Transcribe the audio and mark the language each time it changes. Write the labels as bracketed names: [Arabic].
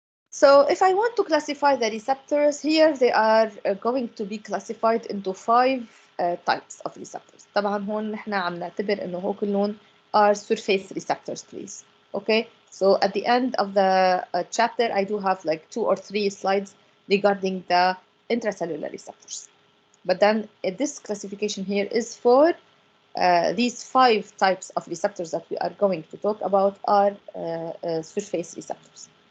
[English] So if I want to classify the receptors, here they are going to be classified into 5 types of receptors. [Arabic] طبعا هون نحن عم نعتبر انه هو كلهم [English] are surface receptors, please. Okay, so at the end of the chapter, I do have like 2 or 3 slides regarding the intracellular receptors. But then this classification here is for these 5 types of receptors that we are going to talk about are surface receptors.